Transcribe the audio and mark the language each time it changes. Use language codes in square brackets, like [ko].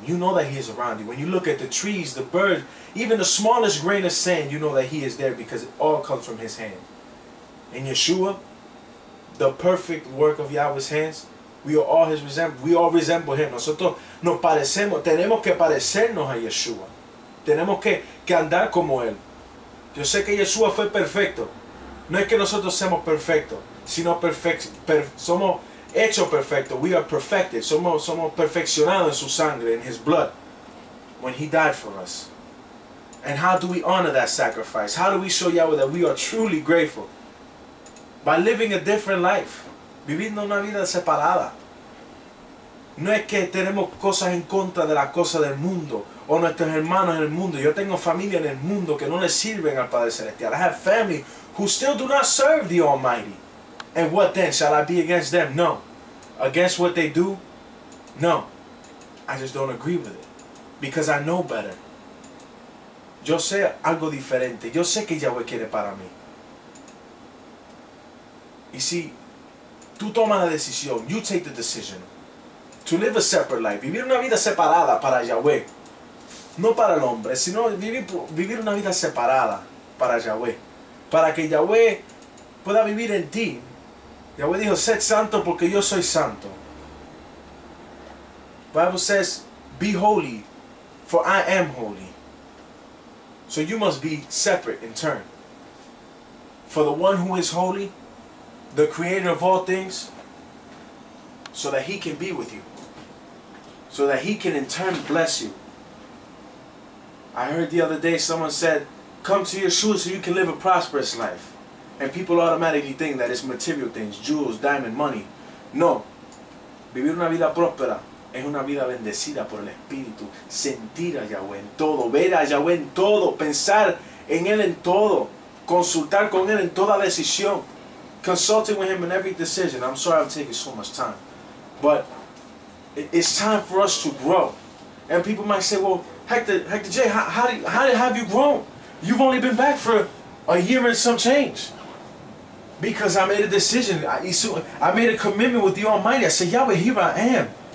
[en] You know that he is around you. When you look at the trees, the birds, even the smallest grain of sand, you know that he is there because it all comes from his hand. In Yeshua, the perfect work of Yahweh's hands, we all resemble him. [es] Nosotros nos parecemos, tenemos que parecernos a Yeshua. Tenemos que andar como él. Yo sé que Yeshua fue perfecto. No es que nosotros seamos perfectos, sino somos hechos perfectos. [en] We are perfected. [es] Somos perfeccionados en su sangre, [en] in his blood, when he died for us. And how do we honor that sacrifice? How do we show Yahweh that we are truly grateful? By living a different life. [es] Viviendo una vida separada. No es que tenemos cosas en contra de las cosas del mundo o nuestros hermanos en el mundo. Yo tengo familia en el mundo que no le sirven al Padre Celestial. [en] I have family who still do not serve the Almighty. And what then? Shall I be against them? No. Against what they do? No. I just don't agree with it. Because I know better. [es] Yo sé algo diferente. Yo sé que Yahweh quiere para mí. Y si tú tomas la decisión, [en] you take the decision to live a separate life, [es] vivir una vida separada para Yahweh, no para el hombre, sino vivir una vida separada para Yahweh, para que Yahweh pueda vivir en ti. Yahweh dijo, sed santo porque yo soy santo. [en] Bible says, be holy, for I am holy. So you must be separate in turn. for the one who is holy, the creator of all things, so that he can be with you, so that he can in turn bless you. I heard the other day someone said, come to Yeshua so you can live a prosperous life. And people automatically think that it's material things, jewels, diamond, money. No. [es] Vivir una vida próspera es una vida bendecida por el Espíritu. Sentir a Yahweh en todo, ver a Yahweh en todo, pensar en Él en todo, consultar con Él en toda decisión, [en] consulting with Him in every decision. I'm sorry I'm taking so much time, but it's time for us to grow. And people might say, well, Hector J, how have you grown? You've only been back for a year and some change. Because I made a decision. I made a commitment with the Almighty. I said, Yahweh, here I am.